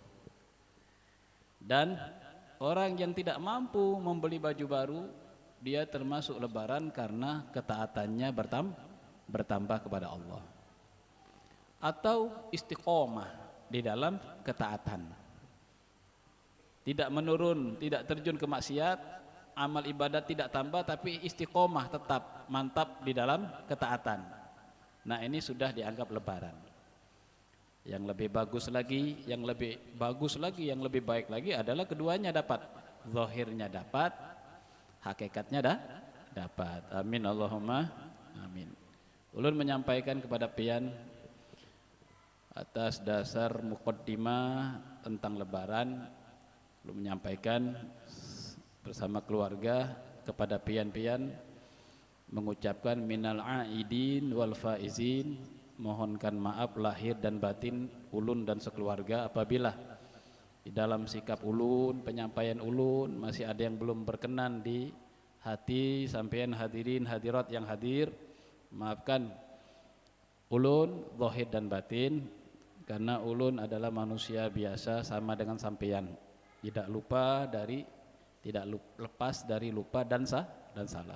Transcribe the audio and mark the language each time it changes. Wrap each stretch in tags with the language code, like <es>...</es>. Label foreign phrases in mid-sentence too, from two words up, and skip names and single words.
<id>Dan orang yang tidak mampu membeli baju baru, dia termasuk lebaran karena ketaatannya bertambah kepada Allah, atau istiqomah di dalam ketaatan, tidak menurun, tidak terjun ke maksiat, amal ibadat tidak tambah, tapi istiqomah tetap mantap di dalam ketaatan. Nah, ini sudah dianggap lebaran. Yang lebih bagus lagi, yang lebih baik lagi adalah keduanya dapat, zahirnya dapat, hakikatnya dapat.</id> <ar>آمين اللهم آمين.</ar> <id>Ulun menyampaikan kepada pian atas dasar muqaddimah tentang lebaran, ulun menyampaikan bersama keluarga kepada pian-pian mengucapkan</id> <ar>من العائدين والفائزين,</ar> <id>mohonkan maaf lahir dan batin ulun dan sekeluarga apabila di dalam sikap ulun, penyampaian ulun masih ada yang belum berkenan di hati sampean hadirin hadirat yang hadir. Maafkan ulun zahir dan batin, karena ulun adalah manusia biasa sama dengan sampean, tidak lepas dari lupa dan salah.</id>